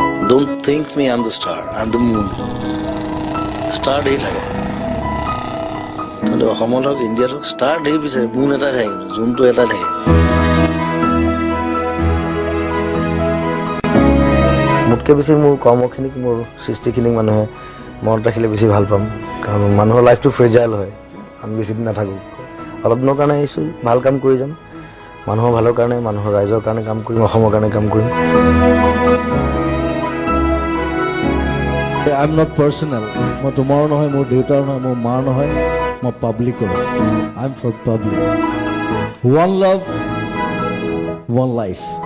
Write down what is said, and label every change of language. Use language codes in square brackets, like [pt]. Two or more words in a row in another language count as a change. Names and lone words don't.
[en] Don't think me, I'm the star, I'm the moon. Star day [as] থাকে তাহলে অসমত হওক ইণ্ডিয়াত হওক ষ্টাৰ ঢেৰ বিচাৰে মুন এটা থাকে কিন্তু জোনটো এটা থাকে মোতকৈ বেছি মোৰ কৰ্মখিনিক মোৰ সৃষ্টিখিনিক মানুহে মনত ৰাখিলে বেছি ভাল পাম কাৰণ মানুহৰ লাইফটো ফ্ৰেজাইল হয় আমি বেছি দিন নাথাকোঁ অলপ দিনৰ কাৰণে আহিছোঁ ভাল কাম কৰি যাম মানুহৰ ভালৰ কাৰণে মানুহৰ ৰাইজৰ কাৰণে কাম কৰিম অসমৰ কাৰণে কাম কৰিম [en] I'm not personal. [as] মই তোমাৰ নহয় মোৰ দেউতাৰ নহয় মোৰ মাৰ নহয় মই পাব্লিকৰ [en] I'm for public. One love, one life.